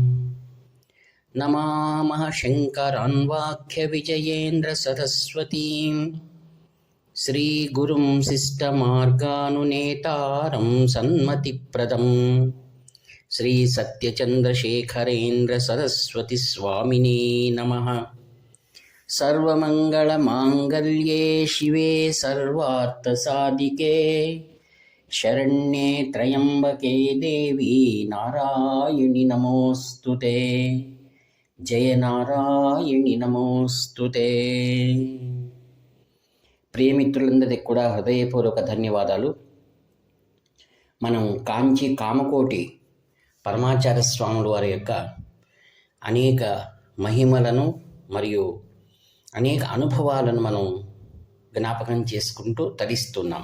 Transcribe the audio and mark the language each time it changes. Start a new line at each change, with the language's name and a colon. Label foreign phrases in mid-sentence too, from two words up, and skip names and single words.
Sanskrit: नमामः शङ्करान्वाख्यविजयेन्द्रसरस्वतीं श्रीगुरुं शिष्टमार्गानुनेतारं सन्मतिप्रदं श्रीसत्यचन्द्रशेखरेन्द्रसरस्वतीस्वामिने नमः। सर्वमङ्गलमाङ्गल्ये शिवे सर्वार्थसाधिके शरण्ये त्र्यम्बके देवी नारायणि नमोऽस्तुते। जय నారాయణి నమోస్తుతే।
Telugu: ప్రియమిత్రులందరికీ కూడా హృదయపూర్వక ధన్యవాదాలు. మనం కాంచి కామకోటి పరమాచార్య స్వాముల వారి యొక్క అనేక మహిమలను మరియు అనేక అనుభవాలను మనం జ్ఞాపకం చేసుకుంటూ తరిస్తున్నాం.